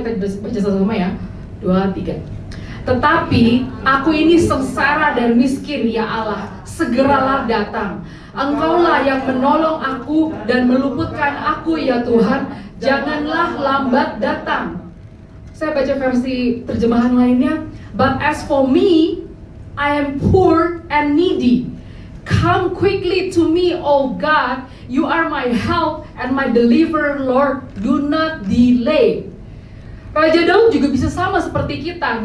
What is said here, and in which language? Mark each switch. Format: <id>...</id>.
<id>Kita baca sama-sama ya. 2, 3. Tetapi aku ini sengsara dan miskin ya Allah, segeralah datang. Engkaulah yang menolong aku dan meluputkan aku ya Tuhan, janganlah lambat datang. Saya baca versi terjemahan lainnya.</id> <en>But as for me, I am poor and needy. Come quickly to me, O God, you are my help and my deliverer, Lord, do not delay.</en> <id>Raja Daud juga bisa sama seperti kita.</id>